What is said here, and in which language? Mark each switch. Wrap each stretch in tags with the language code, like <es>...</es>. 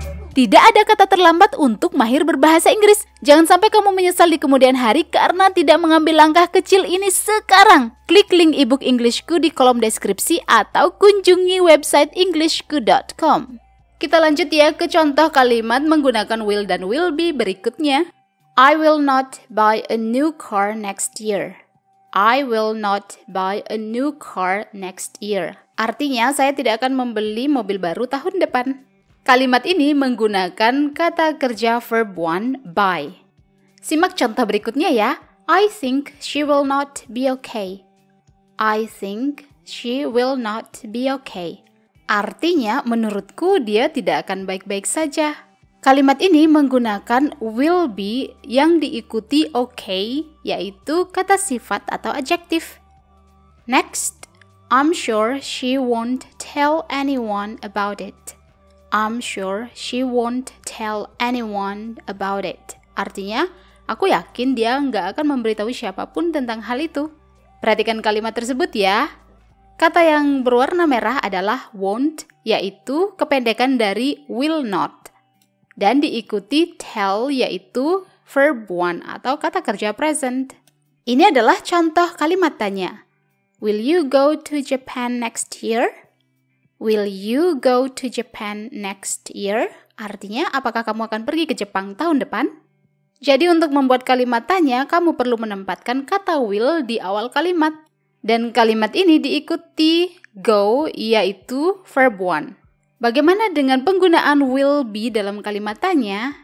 <id>Tidak ada kata terlambat untuk mahir berbahasa Inggris. Jangan sampai kamu menyesal di kemudian hari karena tidak mengambil langkah kecil ini sekarang. Klik link e-book Englishku di kolom deskripsi atau kunjungi website englishku.com. Kita lanjut ya ke contoh kalimat menggunakan will dan will be berikutnya.</id> <en>I will not buy a new car next year. I will not buy a new car next year.</en> <id>Artinya saya tidak akan membeli mobil baru tahun depan. Kalimat ini menggunakan kata kerja verb 1, buy. Simak contoh berikutnya ya.</id> <en>I think she will not be okay. I think she will not be okay.</en> <id>Artinya, menurutku dia tidak akan baik-baik saja. Kalimat ini menggunakan will be yang diikuti okay, yaitu kata sifat atau adjektif.</id> <en>Next, I'm sure she won't tell anyone about it. I'm sure she won't tell anyone about it.</en> <id>Artinya, aku yakin dia nggak akan memberitahu siapapun tentang hal itu. Perhatikan kalimat tersebut ya. Kata yang berwarna merah adalah won't, yaitu kependekan dari will not. Dan diikuti tell, yaitu verb 1 atau kata kerja present. Ini adalah contoh kalimat tanya.</id> <en>Will you go to Japan next year? Will you go to Japan next year?</en> <id>Artinya, apakah kamu akan pergi ke Jepang tahun depan? Jadi untuk membuat kalimat tanya, kamu perlu menempatkan kata will di awal kalimat. Dan kalimat ini diikuti go, yaitu verb 1. Bagaimana dengan penggunaan will be dalam kalimat tanya?</id>